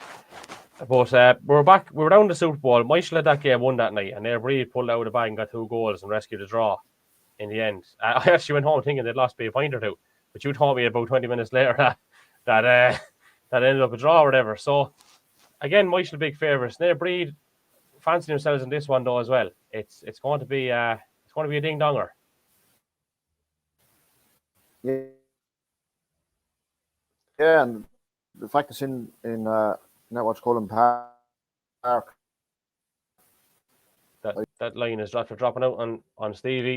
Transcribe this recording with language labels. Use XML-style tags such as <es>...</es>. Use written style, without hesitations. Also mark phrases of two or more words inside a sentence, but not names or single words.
<en>But we're back. We were down the Super Bowl. Michael had that game won that night, and Naomh Eoin pulled out of the bag and got 2 goals and rescued a draw in the end. I actually went home thinking they'd lost by a point or two, but you told me about 20 minutes later that ended up a draw or whatever. So again, Michael big favourites. Naomh Eoin fancying themselves in this one though as well. It's going to be a ding donger. Yeah, and the fact it's in Netwatch Cullen Park. That line is after dropping out on Stevie.</en>